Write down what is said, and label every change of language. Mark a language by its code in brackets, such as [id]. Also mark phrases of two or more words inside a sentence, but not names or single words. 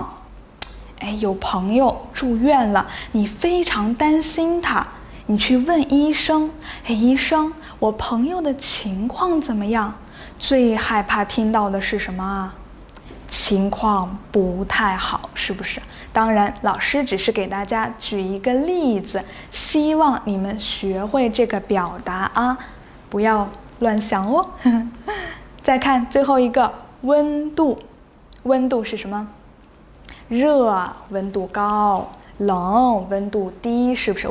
[zh] 哎，有朋友住院了，你非常擔心他。你去問醫生，哎，醫生，我朋友的情況怎麼樣？最害怕聽到的是什麼啊？情況不太好，是不是？當然，老師只是給大家舉一個例子，希望你們學會這個表達啊，不要亂想哦。再看最後一個溫度，溫度是什麼？熱，溫度高。冷，溫度低，是不是？